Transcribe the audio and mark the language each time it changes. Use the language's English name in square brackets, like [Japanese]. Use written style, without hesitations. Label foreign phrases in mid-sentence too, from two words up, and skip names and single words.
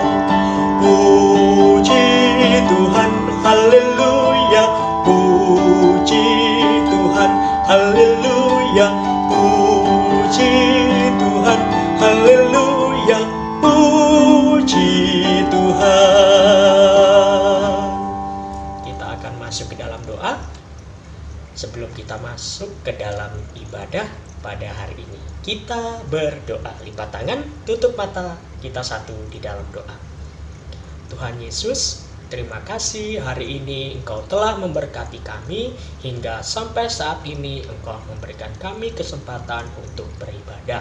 [Indonesian] Puji Tuhan, haleluya, puji Tuhan, haleluya, puji Tuhan, haleluya, puji Tuhan. Kita akan masuk ke dalam doa. Sebelum kita masuk ke dalam ibadah pada hari ini, kita berdoa. Lipat tangan, tutup mata, kita satu di dalam doa. Tuhan Yesus, terima kasih hari ini Engkau telah memberkati kami hingga sampai saat ini Engkau memberikan kami kesempatan untuk beribadah.